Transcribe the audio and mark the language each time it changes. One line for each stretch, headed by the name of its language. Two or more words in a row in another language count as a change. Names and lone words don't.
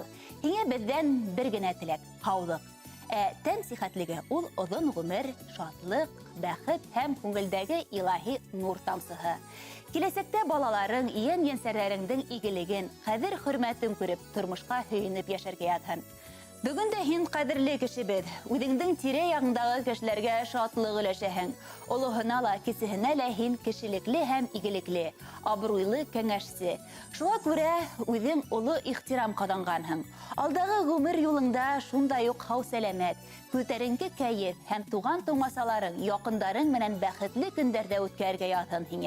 Bashkir: Һиңә бездән бер генә теләк, һаулык. Тән сихәтлеге ул озын ғүмер, шатлык, бәхет һәм күңелдәге илаһи нур тамсыһы. Киләсәктә балаларың, ен-янсәрләреңнең игелеген, кадер хөрмәтен күреп, тормышка һөенеп яшәргә ятһын. Бүген дә һин кадерле кешебез, үҙеңнең тирә-ягыңдагы кешеләргә шатлык өләшәһең. Олоһына ла, кесеһенә лә һин кешелекле һәм игелекле, абруйлы кәңәшсе. Шуңа күрә үҙең олы ихтирам ҡаҙанғанһың. Алдағы ғүмер юлыңда шундай уҡ һау-сәләмәт, күтәренке кәйеф һәм туған-тыумасаларың, яҡындарың менән бәхетле көндәрҙә үткәргә ятһын һиңә.